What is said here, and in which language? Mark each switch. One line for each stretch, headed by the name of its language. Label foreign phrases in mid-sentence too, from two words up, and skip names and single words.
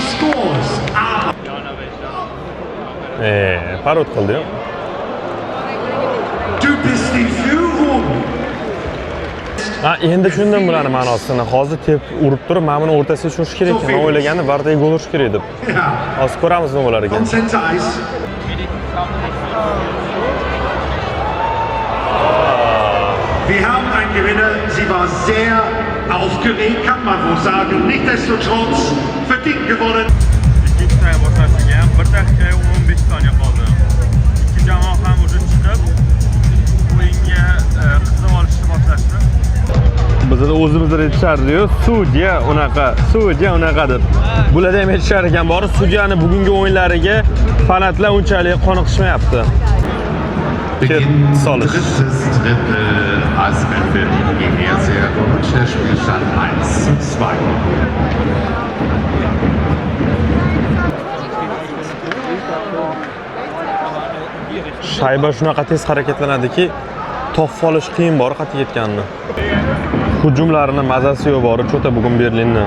Uzbek: Parod qildi. Endi tushundim bularni ma'nosini. Hozir tep urib turib, mana buni o'rtasiga tushirish kerak ekan. Men o'ylagandim, Vardaga gol urish kerak deb. Hozir ko'ramiz nima bo'lar ekan.
German: Wir haben einen Gewinner. Sie war sehr aufgeregt, kann man wohl sagen. Nichtsdestotrotz verdient gewonnen.
Uzbek: Ikkinchi taym boshlashiga ham 1 daqiqa 15 soniya qoldi. Ikki jamoa ham o'sha chiqib o'yinga qizib olishni boshlashdi. Bizlar o'zimizda aytishardi-yu, sudya unaqa deb. Bularda ham aytishar ekan, bor sudyani bugungi o'yinlariga fanatlar unchalik qoniqishmayapti.
German: Drittes Drittel Eisbären Berlin gegen Erseer und der Spielstand 1:2.
Uzbek: Shayba shunaqa tez harakatlanadiki, topib olish qiyin bor qatib ketganini. Hujumlarini mazasi yo'q bor, cho'ta bugun Berlinni.